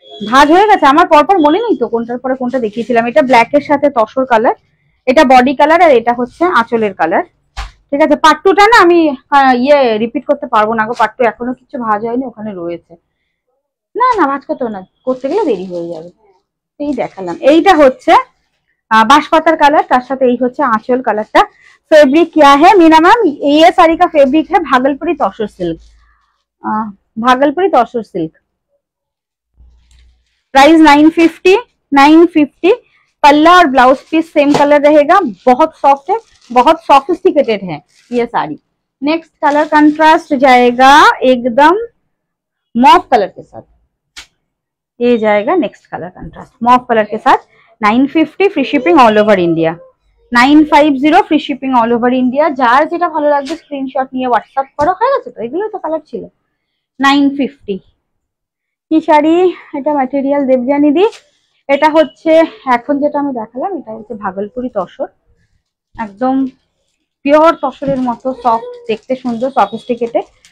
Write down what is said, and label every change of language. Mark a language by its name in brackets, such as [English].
[Bangla] ভাঁজ হয়ে গেছে আমার, পরপর মনে নেই তো কোনটার পরে কোনটা দেখিয়েছিলাম। এটা ব্ল্যাক এর সাথে তসর কালার, এটা বডি কালার, আর এটা হচ্ছে আঁচলের কালার। ঠিক আছে, পাট্টুটা না আমি ইয়ে রিপিট করতে পারবো না গো, পাট্টু এখনো কিছু ভাঁজ হয়নি, ওখানে রয়েছে। না না ভাঁজ করতে না, করতে গেলে দেরি হয়ে যাবে। এই দেখালাম। এইটা হচ্ছে बांसपातार कलर, तार साथे এই হচ্ছে आंचल कलरটা। [Hindi] फैब्रिक क्या है मीना मैम? ये साड़ी का फैब्रिक है भागलपुरी तसर सिल्क, भागलपुरी तसर सिल्क। प्राइस 950, 950। पल्ला और ब्लाउज पीस सेम कलर रहेगा। बहुत सॉफ्ट है, बहुत सॉफिस्टिकेटेड है ये साड़ी। नेक्स्ट कलर कंट्रास्ट जाएगा एकदम मॉव कलर के साथ, ये जाएगा next colour contrast mauve colour के साथ। 950 free shipping all over India. 950 free shipping all over India. [Bangla] Jar যেটা ভালো লাগবে স্ক্রিনশট নিয়ে হোয়াটসঅ্যাপ করো। হয়ে গেছে তো, এগুলো তো কালার ছিল। 950 কি শাড়ি এটা? ম্যাটেরিয়াল দেবযানী দি। এটা হচ্ছে এখন যেটা আমি দেখালাম, এটা হচ্ছে ভাগলপুরি তসর, একদম পিওর তসরের মতো সফট, দেখতে সুন্দর, সফিস্টিকেটেড।